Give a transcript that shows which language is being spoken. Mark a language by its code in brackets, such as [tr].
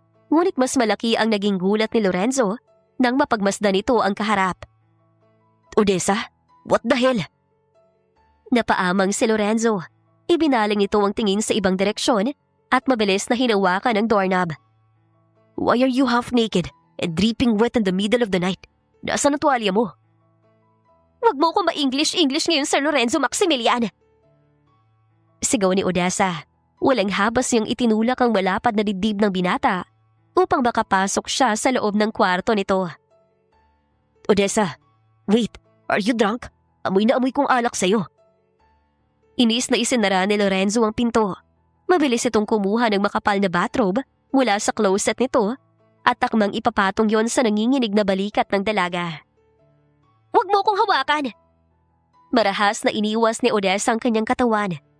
[tl] Ngunit mas malaki ang naging gulat ni Lorenzo nang mapagmasdan nito ang kaharap. [en] "Odessa, what the hell?" [tl] Napaamang si Lorenzo. Ibinaling nito ang tingin sa ibang direksyon at mabilis na hinawakan ang doorknob. [en] "Why are you half naked and dripping wet in the middle of the night? [tl] Nasaan ang tuwalya mo?" "Wag mo ko ma-English ngayon, Sir Lorenzo Maximilian!" Sigaw ni Odessa. Walang habas niyang itinulak ang malapad na dibdib ng binata upang makapasok siya sa loob ng kwarto nito. [en] "Odessa, wait, are you drunk? [tl] Amoy na amoy kong alak sa'yo." Inis na isinara ni Lorenzo ang pinto. Mabilis itong kumuha ng makapal na bathrobe mula sa closet nito at takmang ipapatong yon sa nanginginig na balikat ng dalaga. "Huwag mo kong hawakan!" Marahas na iniwas ni Odessa ang kanyang katawan.